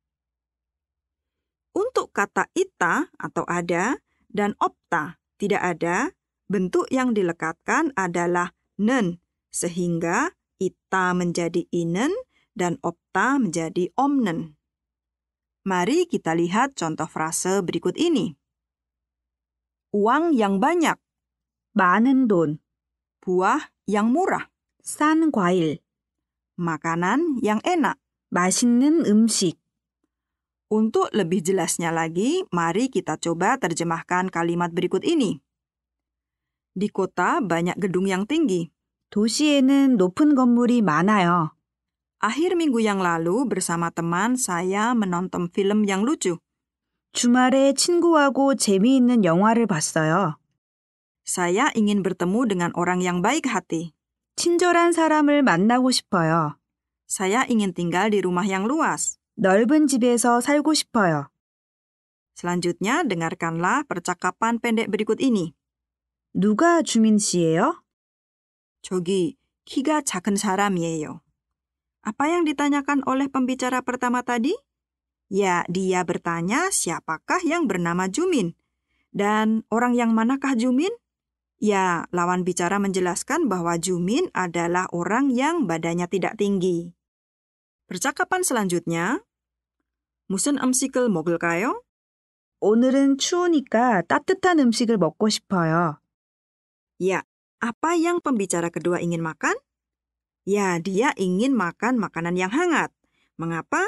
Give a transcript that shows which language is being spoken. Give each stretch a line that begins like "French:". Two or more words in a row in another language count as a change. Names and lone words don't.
Indonesian: Untuk kata ita atau ada dan opta tidak ada, bentuk yang dilekatkan adalah nen, sehingga ita menjadi inen dan opta menjadi omnen. Mari kita lihat contoh frase berikut ini. Uang yang banyak,
Korean: 많은 돈,
Indonesian: buah yang murah,
Korean: 싼 과일,
Indonesian: makanan yang enak.
Korean: 맛있는 음식.
Indonesian: Untuk lebih jelasnya lagi, mari kita coba terjemahkan kalimat berikut ini. Di kota banyak gedung yang tinggi.
Korean: 도시에는 높은 건물이 많아요.
Indonesian: Akhir minggu yang lalu bersama teman saya menonton film yang lucu.
Korean: 주말에 친구하고 재미있는 영화를 봤어요.
Indonesian: Saya ingin bertemu dengan orang yang baik hati.
Korean: 친절한 사람을 만나고 싶어요.
Indonesian: Saya ingin tinggal di rumah yang luas.
Korean: 넓은 집에서 살고 싶어요.
Indonesian: Selanjutnya, dengarkanlah percakapan pendek berikut ini.
Korean: 누가 주민 씨예요? 저기, 키가 작은 사람이에요.
Indonesian: Apa yang ditanyakan oleh pembicara pertama tadi? Ya, dia bertanya siapakah yang bernama Jumin. Dan orang yang manakah Jumin? Ya, lawan bicara menjelaskan bahwa Jumin adalah orang yang badannya tidak tinggi. Percakapan selanjutnya,
Korean: 무슨 음식을 먹을까요? 오늘은 추우니까 따뜻한 음식을 먹고 싶어요.
Indonesian: Ya, apa yang pembicara kedua ingin makan? Ya, dia ingin makan makanan yang hangat. Mengapa?